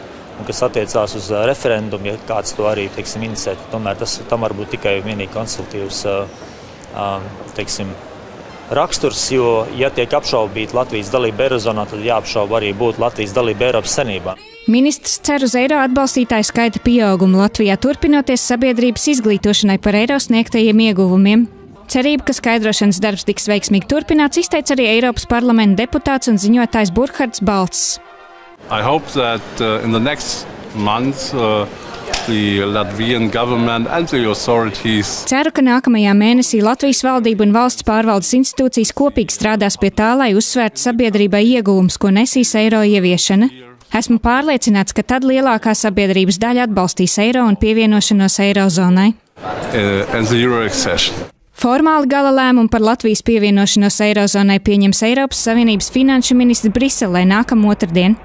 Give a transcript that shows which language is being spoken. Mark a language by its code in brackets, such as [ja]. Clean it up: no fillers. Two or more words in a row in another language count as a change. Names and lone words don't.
[lv] Un kas attiecās uz referendumu, ja kāds to arī, inicēt, tomēr tam var būt tikai vienīgi konsultīvs, raksturs, jo, ja tiek apšaubīta Latvijas dalība Eirozonā, tad jāapšauba arī būtu Latvijas dalība Eiropas Savienībā. Ministrs cer uz eiro atbalstītāju skaita pieaugumu Latvijā, turpinoties sabiedrības izglītošanai par eiro sniegtajiem ieguvumiem. Cerība, ka skaidrošanas darbs tiks veiksmīgi turpināts, izteica arī Eiropas parlamenta deputāts un ziņotājs Burkhards Balts. [en] I hope that in the next month the Latvian government and the authorities. [lv] Ceru, ka nākamajā mēnesī Latvijas valdība un valsts pārvaldes institūcijas kopīgi strādās pie tā, lai uzsvērtu sabiedrībai ieguvumus, ko nesīs eiro ieviešana. Esmu pārliecināts, ka tad lielākā sabiedrības daļa atbalstīs eiro un pievienošanos Eirozonai. Formāli gala lēmumu par Latvijas pievienošanos Eirozonai pieņems Eiropas Savienības finanšu ministri Briselē nākamā otrdien.